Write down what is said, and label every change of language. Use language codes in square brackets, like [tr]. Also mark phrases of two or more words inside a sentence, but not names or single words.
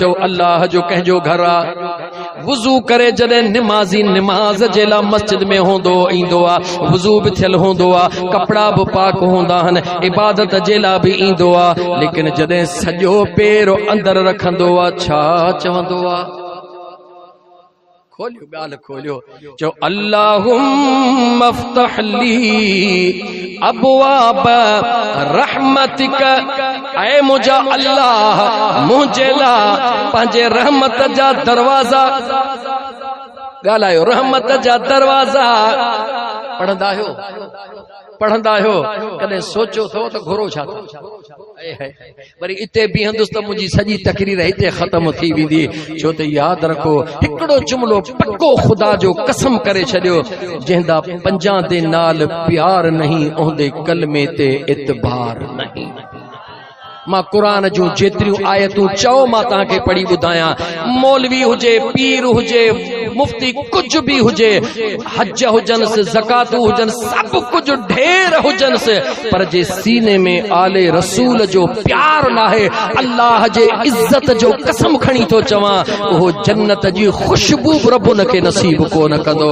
[sd] चओ अल्लाह जो कंहिंजो घर आ। वुज़ू करे जॾहिं निमाज़ी निमाज़ जे लाइ मस्जिद में हूंदो ईंदो आ, वुज़ू बि थियल हूंदो आ, कपिड़ा बि पाक हूंदा आहिनि, इबादत जे लाइ बि ईंदो आ। लेकिन जॾहिं सॼो पेर अंदरि रखंदो आ, छा चवंदो आ? खोलियो गाल खोलियो, [ar] चो اللهم افتح لي أبواب رحمتك. [sd] ऐ मुंहिंजा अल्लाह मुंहिंजे लाइ पंहिंजे रहमत जा दरवाज़ा ॻाल्हायो, रहमत जा दरवाज़ा पढ़ंदा आहियो? पढ़ंदा आहियो? कॾहिं सोचो थो त घुरो छा थो? वरी इते बीहंदुसि त मुंहिंजी सॼी तकरीर हिते ख़त्म थी वेंदी। छो त यादि रखो, हिकिड़ो जुमिलो पक्को ख़ुदा जो कसम करे छॾियो, [pa] ਜੰਹਿੰਦਾ 50 ਦੇ ਨਾਲ ਪਿਆਰ ਨਹੀਂ ਓਂਦੇ ਕਲਮੇ ਤੇ ਇਤਬਾਰ ਨਹੀਂ। [sd] मां कुरान जूं जेतिरियूं आयतूं चओ मां तव्हांखे पढ़ी ॿुधायां। मौलवी हुजे, पीर हुजे, मुफ्ती कुछ भी हुजे, हज हुजनसि, ज़कातूं हुजनि, सभु कुछ ढेर हुजनसि, पर जे सीने में आले रसूल जो प्यार नाहे, अल्लाह जे इज्जत जो कसम खणी थो चवां, उहो जन्नत जी खुशबू रब उनखे नसीब कोन कंदो।